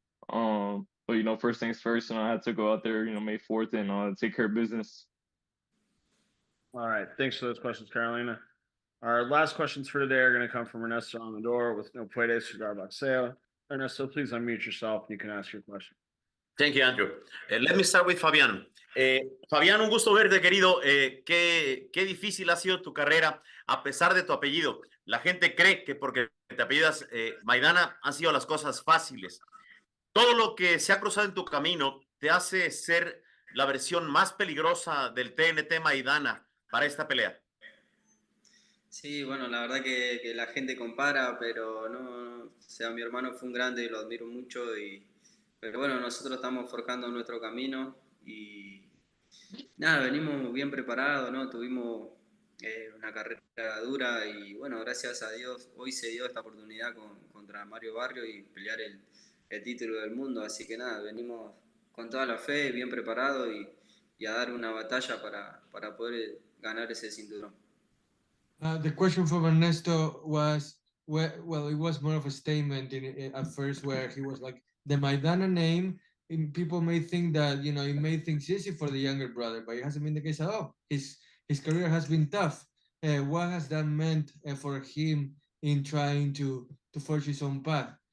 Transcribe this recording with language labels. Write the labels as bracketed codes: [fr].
[en] But you know, first things first, you know, I had to go out there, you know, May 4th and take care of business. All right. Thanks for those questions, Carolina. Our last questions for today are going to come from Ernesto Amador with No Puedes Cigar Boxeo. Ernesto, please unmute yourself and you can ask your question. Thank you, Andrew. Let me start with Fabián. Fabián, [es] un gusto verte, querido. Qué difícil ha sido tu carrera a pesar de tu apellido. La gente cree que porque te apellidas Maidana han sido las cosas fáciles. Todo lo que se ha cruzado en tu camino te hace ser la versión más peligrosa del TNT Maidana para esta pelea. Sí, bueno, la verdad que la gente compara, pero no, o sea, mi hermano fue un grande y lo admiro mucho, pero bueno, nosotros estamos forjando nuestro camino y nada, venimos bien preparados, ¿no? Tuvimos una carrera dura y bueno, gracias a Dios hoy se dio esta oportunidad contra Mario Barrios y pelear el título del mundo, así que nada, venimos con toda la fe, bien preparados y a dar una batalla para poder ganar ese cinturón. [en] The question from Ernesto was, well, it was more of a statement at first where he was like, the Maidana name, people may think that, you know, it made things easy for the younger brother, but it hasn't been the case at all. His career has been tough. What has that meant for him in trying to forge his own path?